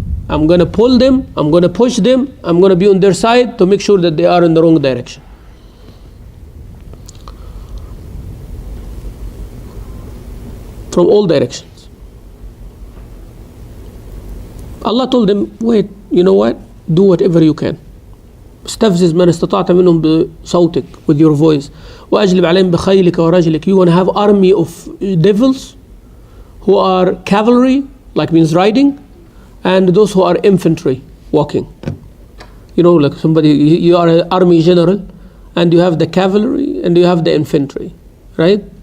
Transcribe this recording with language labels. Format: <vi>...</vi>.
<en>I'm going to pull them, I'm going to push them, I'm going to be on their side to make sure that they are in the wrong direction. From all directions. Allah told them, wait, you know what? Do whatever you can.</en> <ar>استفزز من استطعت منهم بصوتك,</ar> <en>with your voice.</en> <ar>وأجلب عليهم بخيلك ورجلك.</ar> <en>You want to have army of devils who are cavalry, like means riding, and those who are infantry, walking. Like somebody, you are an army general, and you have the cavalry, and you have the infantry, right?</en>